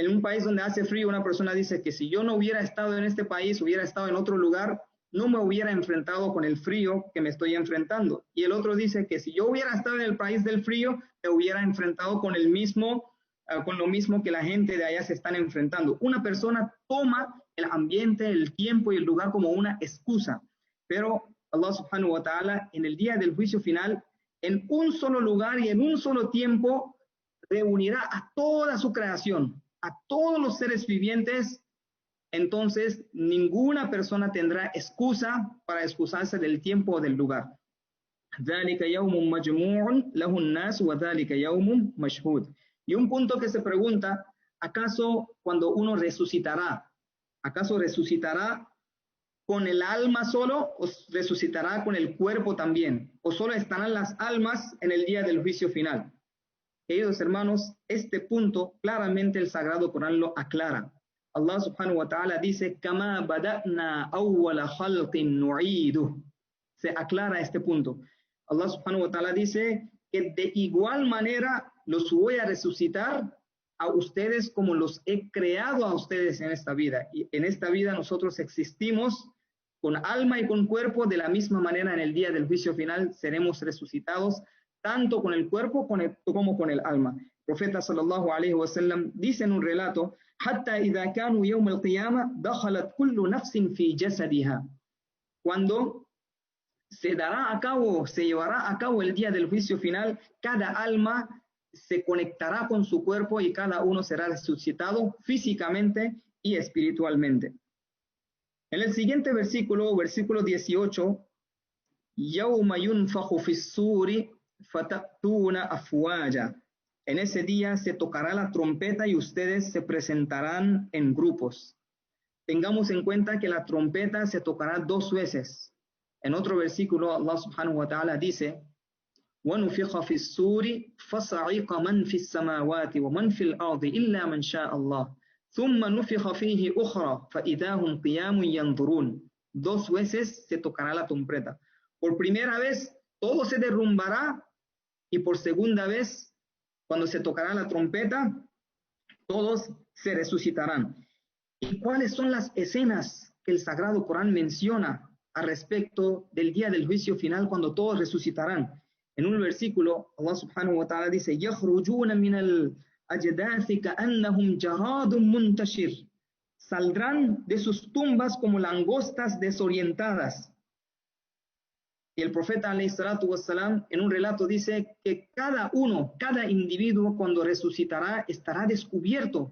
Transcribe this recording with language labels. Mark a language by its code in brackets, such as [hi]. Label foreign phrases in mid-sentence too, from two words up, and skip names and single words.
[es] En un país donde hace frío, una persona dice que si yo no hubiera estado en este país, hubiera estado en otro lugar, no me hubiera enfrentado con el frío que me estoy enfrentando. Y el otro dice que si yo hubiera estado en el país del frío, me hubiera enfrentado con con lo mismo que la gente de allá se están enfrentando. Una persona toma el ambiente, el tiempo y el lugar como una excusa, pero Allah [ar] سبحانه وتعالى [es] en el día del juicio final, en un solo lugar y en un solo tiempo, reunirá a toda su creación, a todos los seres vivientes. Entonces ninguna persona tendrá excusa para excusarse del tiempo o del lugar. [ar] ذلك يوم مجموع له الناس وذلك يوم مشهود. [es] Y un punto que se pregunta, ¿acaso cuando uno resucitará, acaso resucitará con el alma solo o resucitará con el cuerpo también? ¿O solo estarán las almas en el día del juicio final? Queridos hermanos, este punto claramente el Sagrado Corán lo aclara. [ar] Allah سبحانه وتعالى dice, كَمَا بَدَأْنَا أَوَّلَ خَلْقٍ نُعِيدُهُ. [es] Se aclara este punto. Allah [ar] سبحانه وتعالى [es] dice que de igual manera los voy a resucitar a ustedes como los he creado a ustedes en esta vida. Y en esta vida nosotros existimos con alma y con cuerpo, de la misma manera en el día del juicio final seremos resucitados tanto con el cuerpo como con el alma. El profeta [ar] صلى الله عليه وسلم [es] dice en un relato, [ar] حتى إذا كانوا يوم القيامة دخلت كل نفس في جسدها. [es] Cuando se llevará a cabo el día del juicio final, cada alma se conectará con su cuerpo y cada uno será resucitado físicamente y espiritualmente. En el siguiente versículo, versículo 18, [ar] يَوْمَ يُنْفَخُ فِي الصُّورِ فَتَأْتُونَ أَفْوَاجًا. [es] En ese día se tocará la trompeta y ustedes se presentarán en grupos. Tengamos en cuenta que la trompeta se tocará 2 veces. En otro versículo, [ar] Allah سبحانه وتعالى dice, وَنُفِخَ فِي الصُّورِ فَصَعِقَ مَنْ فِي السَّمَاوَاتِ وَمَنْ فِي الْأَرْضِ إِلَّا مَنْ شَاءَ اللَّهُ ثُمَّ نُفِخَ فِيهِ أُخْرَى فَإِذَا هُمْ قِيَامٌ يَنْظُرُونَ. [es] 2 veces se tocará la trompeta. Por primera vez, todo se derrumbará, y por segunda vez, cuando se tocará la trompeta, todos se resucitarán. ¿Y cuáles son las escenas que el Sagrado Corán menciona al respecto del día del juicio final cuando todos resucitarán? En un versículo, [ar] Allah سبحانه وتعالى dice, يَخْرُجُونَ مِنَ الْأَجْدَاثِ كَأَنَّهُمْ جَرَادٌ مُنْتَشِرٌ. [es] Saldrán de sus tumbas como langostas desorientadas. Y el profeta [ar] عليه الصلاة والسلام [es] en un relato dice que cada individuo cuando resucitará estará descubierto.